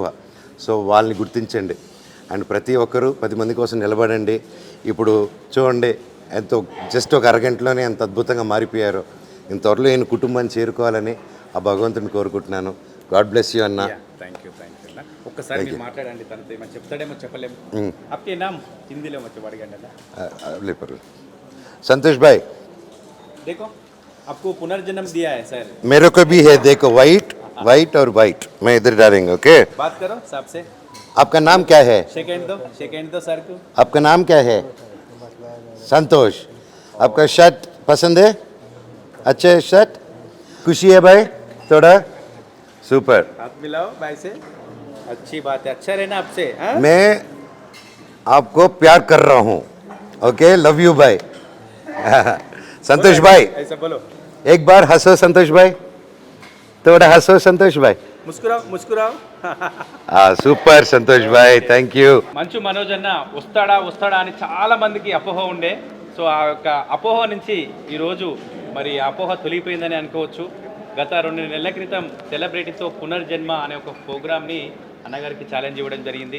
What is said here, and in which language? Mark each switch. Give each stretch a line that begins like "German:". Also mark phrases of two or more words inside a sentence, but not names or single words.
Telugu: సో వాళ్ళని గుర్తించండి. అండ్ ప్రతి ఒక్కరూ 10 మంది కోసం నిలబడండి. ఇప్పుడు చూడండి ఎంతో జస్ట్ ఒక అరగంటలోనే ఎంత అద్భుతంగా మారిపోయారో. ఇంత త్వరలో నేను కుటుంబాన్ని చేరుకోవాలని ఆ భగవంతుని కోరుకుంటున్నాను.
English: God bless you అన్న. thank you అన్న.
Telugu: ఒక్కసారి మీరు మాట్లాడండి, తనతో ఏమో చెప్తాడేమో చెప్పలేము.
Hindi: आपके नाम
Telugu: हिंदीలో వచ్చి అడగండి అన్న.
Hindi: संतोष भाई, देखो आपको पुनर्जन्म दिया है सर. मेरे को भी है, देखो वाइट और वाइट. मैं इधर डालेंगे. ओके, बात करो सबसे. आपका नाम क्या है? सेकंड दो सर को. आपका नाम क्या है? संतोष. आपका शर्ट पसंद है? अच्छा शर्ट, खुशी है भाई थोड़ा. सुपर, हाथ मिलाओ भाई से. अच्छी बात है, अच्छा रहना आपसे. मैं आपको प्यार कर रहा हूँ. ओके,
English: love you
Hindi: भाई. संतोष भाई ऐसा बोलो, एक बार हंसो संतोष भाई, थोड़ा हंसो संतोष भाई. मुस्कुराओ.
Telugu: సూపర్ సంతోష్ భాయ్,
English: thank you.
Telugu: మంచు మనోజ్ అన్న వస్తాడా అని చాలా మందికి అపోహ ఉండే. సో ఆ యొక్క అపోహ నుంచి ఈరోజు మరి అపోహ తొలగిపోయిందని అనుకోవచ్చు. గత 2 నెలల క్రితం సెలబ్రిటీతో పునర్జన్మ అనే ఒక ప్రోగ్రామ్ని అన్నగారికి ఛాలెంజ్ ఇవ్వడం జరిగింది.